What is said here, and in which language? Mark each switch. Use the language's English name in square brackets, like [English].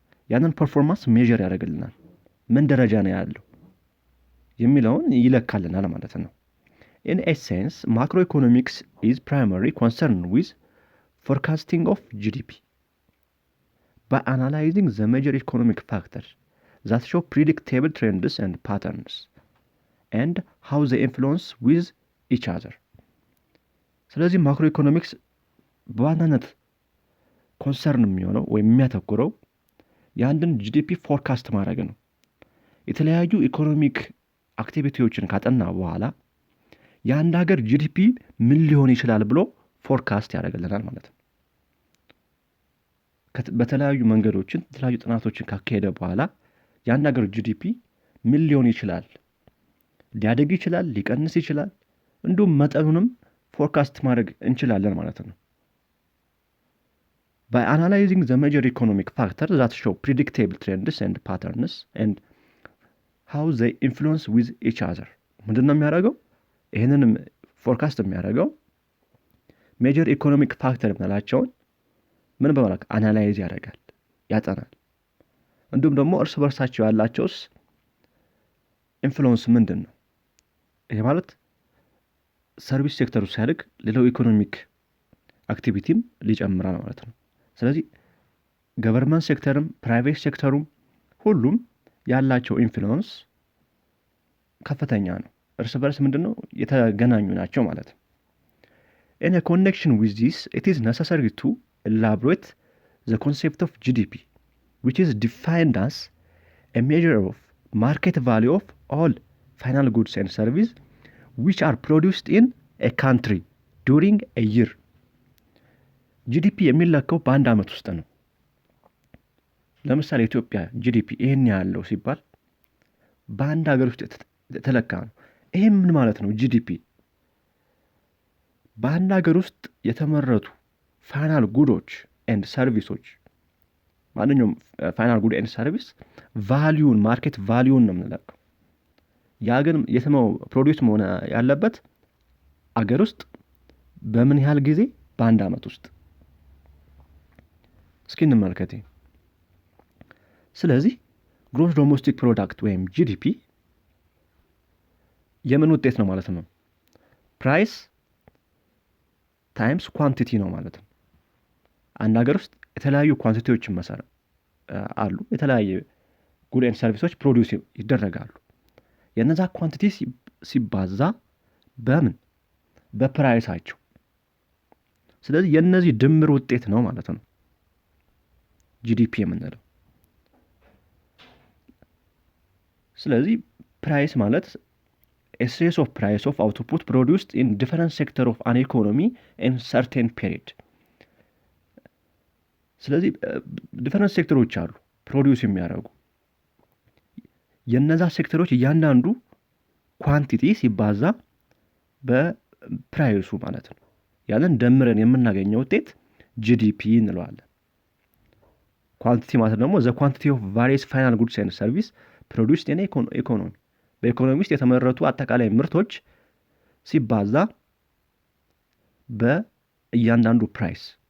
[Amharic] ያንን ፐርፎርማንስ ሜዥር ያደርግልናል። ምን ደረጃ ነው ያለው የሚለውን ይለካልናል ማለት ነው። [English] In essence, macroeconomics is primarily concerned with forecasting of GDP by analyzing the major economic factors that show predictable trends and patterns and how they influence with each other. [Amharic] ስለዚህ ማክሮ ኢኮኖሚክስ በዋናነት ኮንሰርን የሚሆነው ወይም የሚያተኩረው የአንድን ጂዲፒ ፎርካስት ማድረግ ነው። የተለያዩ ኢኮኖሚክ አክቲቪቲዎችን ካጠና በኋላ የአንድ ሀገር ጂዲፒ ምን ሊሆን ይችላል ብሎ ፎርካስት ያደርግልናል ማለት ነው። በተለያዩ መንገዶችን የተለያዩ ጥናቶችን ካካሄደ በኋላ የአንድ ሀገር ጂዲፒ ምን ሊሆን ይችላል፣ ሊያደግ ይችላል፣ ሊቀንስ ይችላል፣ እንዲሁም መጠኑንም ፎርካስት ማድረግ እንችላለን ማለት ነው። [English] By analyzing the major economic factors that show predictable trends and patterns and how they influence with each other. [Amharic] ምንድን ነው የሚያደርገው? ይህንንም ፎርካስት የሚያደርገው ሜጀር ኢኮኖሚክ ፋክተር የምንላቸውን ምን በማለት አናላይዝ ያደርጋል፣ ያጠናል። እንዲሁም ደግሞ እርስ በርሳቸው ያላቸውስ ኢንፍሉዌንስ ምንድን ነው? ይሄ ማለት ሰርቪስ ሴክተሩ ሲያድግ ሌላው ኢኮኖሚክ አክቲቪቲም ሊጨምራል ማለት ነው። ስለዚህ ገቨርንመንት ሴክተርም ፕራይቬት ሴክተሩም ሁሉም ያላቸው ኢንፍሉዌንስ ከፍተኛ ነው። እርስ በርስ ምንድነው የተገናኙ ናቸው ማለት ነው። [English] In a connection with this, it is necessary to elaborate the concept of GDP, which is defined as a measure of market value of all final goods and services which are produced in a country during a year. [Amharic] ጂዲፒ የሚለካው በአንድ ዓመት ውስጥ ነው። ለምሳሌ ኢትዮጵያ ጂዲፒ ይሄን ያለው ሲባል በአንድ ሀገር ውስጥ የተለካ ነው። ይሄ ምን ማለት ነው? ጂዲፒ በአንድ ሀገር ውስጥ የተመረቱ ፋይናል ጉዶች ኤንድ ሰርቪሶች፣ ማንኛውም ፋይናል ጉድ ኤንድ ሰርቪስ ቫሊዩን ማርኬት ቫሊዩን ነው የምንለካው። ያ ግን የትኛው ፕሮዲዩስ መሆን ያለበት አገር ውስጥ በምን ያህል ጊዜ? በአንድ ዓመት ውስጥ። እስኪ እንመልከት። ስለዚህ ግሮስ ዶሜስቲክ ፕሮዳክት ወይም ጂዲፒ የምን ውጤት ነው ማለት ነው? ፕራይስ ታይምስ ኳንቲቲ ነው ማለት ነው። አንድ ሀገር ውስጥ የተለያዩ ኳንቲቲዎችን መሰረት አሉ። የተለያየ ጉድ ኤንድ ሰርቪሶች ፕሮዲውስ ይደረጋሉ። የነዛ ኳንቲቲ ሲባዛ በምን? በፕራይሳቸው። ስለዚህ የነዚህ ድምር ውጤት ነው ማለት ነው ጂዲፒ የምንለው። ስለዚህ ፕራይስ ማለት [English] a series of price of output produced in different sector of an economy in certain period. [Amharic] ስለዚህ ዲፈረንት ሴክተሮች አሉ ፕሮዲውስ የሚያደርጉ። የነዛ ሴክተሮች እያንዳንዱ ኳንቲቲ ሲባዛ በፕራይሱ ማለት ነው። ያንን ደምረን የምናገኘው ውጤት ጂዲፒ እንለዋለን። ኳንቲቲ ማለት ደግሞ [English] the quantity of various final goods and service produced in economy [Amharic] በኢኮኖሚ ውስጥ የተመረቱ አጠቃላይ ምርቶች ሲባዛ በእያንዳንዱ ፕራይስ